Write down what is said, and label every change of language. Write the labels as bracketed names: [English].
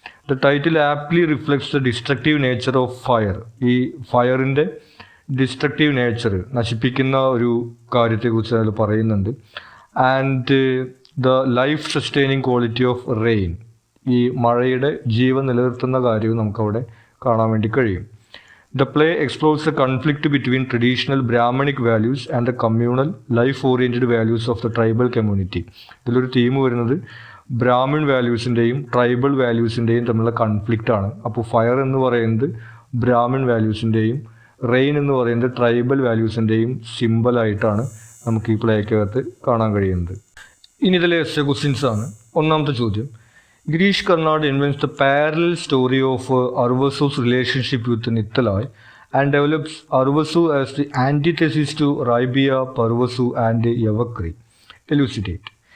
[English] The title aptly reflects the destructive nature of fire. [Malayalam] ഈ ഫയറിൻ്റെ destructive nature, നശിപ്പിക്കുന്ന ഒരു കാര്യത്തെക്കുറിച്ച് അതിൽ പറയുന്നുണ്ട്. [English] And the life sustaining quality of rain. [Malayalam] ഈ മഴയുടെ ജീവൻ നിലനിർത്തുന്ന കാര്യവും നമുക്കവിടെ കാണാൻ വേണ്ടി കഴിയും. [English] The play explores the conflict between traditional Brahmanic values and the communal, life-oriented values of the tribal community. [Malayalam] ഇതിലൊരു തീം വരുന്നത് ബ്രാഹ്മിൺ വാല്യൂസിൻ്റെയും ട്രൈബൽ വാല്യൂസിൻ്റെയും തമ്മിലുള്ള കൺഫ്ലിക്റ്റാണ്. അപ്പോൾ ഫയർ എന്ന് പറയുന്നത് ബ്രാഹ്മിൺ വാല്യൂസിൻ്റെയും റെയിൻ എന്ന് പറയുന്നത് ട്രൈബൽ വാല്യൂസിൻ്റെയും സിമ്പലായിട്ടാണ് നമുക്ക് ഈ പ്ലേക്കകത്ത് കാണാൻ കഴിയുന്നത്. ഇനി ഇതിലെ എസ്സേ ക്വസ്റ്റ്യൻസ് ആണ്. ഒന്നാമത്തെ ചോദ്യം, [English] Girish Karnad invents the parallel story of Arvasu's relationship with Nithalai and develops Arvasu as the antithesis to Raibia, Parvasu and Yavakri. Elucidate.